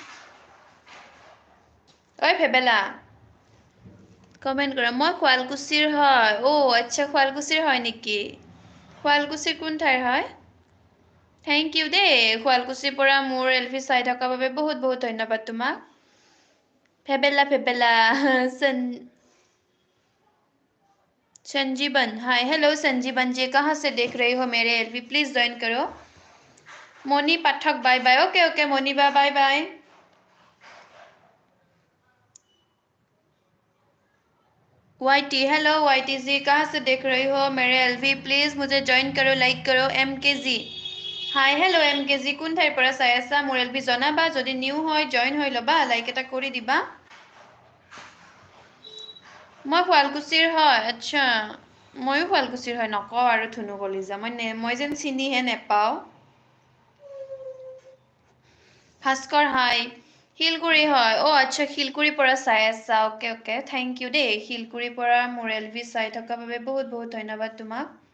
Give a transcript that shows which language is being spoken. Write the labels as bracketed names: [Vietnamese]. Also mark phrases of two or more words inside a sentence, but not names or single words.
[Assamese] ঐ ফেবেলা কমেন্ট কৰা মই শুৱালকুছিৰ হয় আচ্ছা শুৱালকুছিৰ হয় নেকি শুৱালকুছিৰ কোন ঠাইৰ হয় [English] thank you [Assamese] দেই শুৱালকুছিৰ পৰা মোৰ এলভি চাই থকাৰ বাবে বহুত বহুত ধন্যবাদ তোমাক फेबेला फेबेला [Hindi] संजीवन [English] hi hello [Hindi] संजीवन जी कहाँ से देख रही हो मेरे एलवी [English] please join [Hindi] करो मोनी पाठक [English] bye bye okay okay [Hindi] मोनी [English] bye bye [Hindi] वाईटी हेलो वाईटी जी कहाँ से देख रही हो मेरे एलवी प्लीज मुझे ज्वाइन करो लाइक करो एमके जी [English] hi hello [Hindi] एमके जी [Assamese] কোন ঠাইৰ পৰা চাই আছা মোৰ এলভি জনাবা যদি নিউ হয় জয়েন হৈ লবা লাইক এটা কৰি দিবা মই শুৱালকুছিৰ হয় আচ্ছা ময়ো শুৱালকুছিৰ হয় নকওঁ আৰু ধুনু কলিজা মই যেন চিনিহে নেপাওঁ ভাস্কৰ হাই শিলগুৰি হয় আচ্ছা শিলগুৰিৰ পৰা চাই আছা [English] okay okay thank you [Assamese] দেই শিলগুৰিৰ পৰা মোৰ এলভি চাই থকাৰ বাবে বহুত বহুত ধন্যবাদ তোমাক